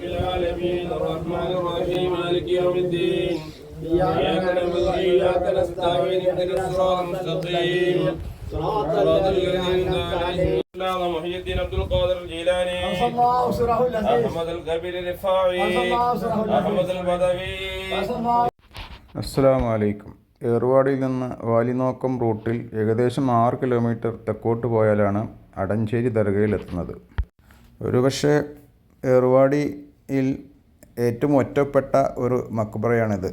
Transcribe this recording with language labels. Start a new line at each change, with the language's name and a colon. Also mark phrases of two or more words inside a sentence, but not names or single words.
Arabic: العالمين الرحمن الرحيم مالك يوم الدين إياك نعبد وإياك نستعين اهدنا الصراط المستقيم صراط الذين أنعمت عليهم غير محي الدين عبد القادر الجيلاني أحمد الكبير الرفاعي أحمد البدوي. السلام عليكم.
Malayalam: ഏറുവാടിയിൽ നിന്ന് വാലിനോക്കം റൂട്ടിൽ ഏകദേശം 6 കിലോമീറ്റർ തെക്കോട്ട് പോയാലാണ് അടഞ്ചേരി ദർഗയിലെത്തുന്നത്. ഒരുപക്ഷെ ഏറുവാടിയിൽ ഏറ്റവും ഒറ്റപ്പെട്ട ഒരു മക്ബറയാണിത്.